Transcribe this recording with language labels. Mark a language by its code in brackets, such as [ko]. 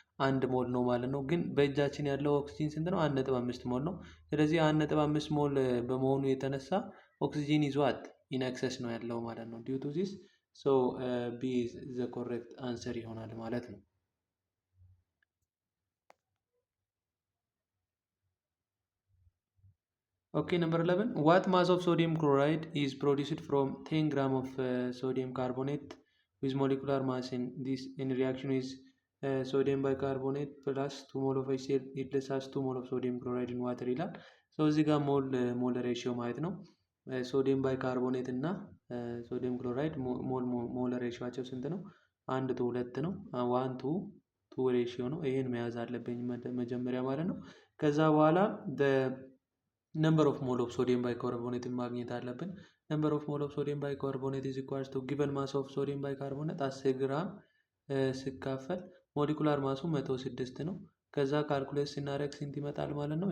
[am] 1 ሞል ነው ማለት ነው። ግን በእጃችን ያለው ኦክሲጂን ስንት ነው? 1.5 ሞል ነው። ስለዚህ 1.5 ሞል በመሆኑ የተነሳ ኦክሲጂን ይዟት ኢን ኤክሰስ ነው ያለው ማለት ነው። ዲዩ ቱ ዚስ ቢ ዘ ኮሬክት አንሰር ይሆናል ማለት ነው። [en] Okay, number 11. What mass of sodium chloride is produced from 10 gram of sodium carbonate with molecular mass in reaction is sodium bicarbonate plus 2 mol of HCl it has 2 mol of sodium chloride in water [am] ይላል። እዚህ ጋር ሞል ሬሽዮ ማለት ነው። ሶዲየም ባይካርቦኔት እና ሶዲየም ክሎራይድ ሞል ሬሽዮአቸው ስንት ነው? 1 to 2 ነው። 1 to 2 ሬሽዮ ነው። ይሄን መያዝ አለብኝ መጀመሪያ ማለት ነው። ከዛ በኋላ ነምበር ኦፍ ሞል ኦፍ ሶዲየም ባይካርቦኔት ማግኘት አለብን። ነምበር ኦፍ ሞል ኦፍ ሶዲየም ባይካርቦኔት ኢዝ ኢኳልስ ቱ ጊቨን ማስ ኦፍ ሶዲየም ባይካርቦኔት 10 ግራም ሲካፈል ሞሊኩላር ማሱ 106 ነው። ከዛ ካልኩሌት ስናደርግ ስንት ይመጣል ማለት ነው?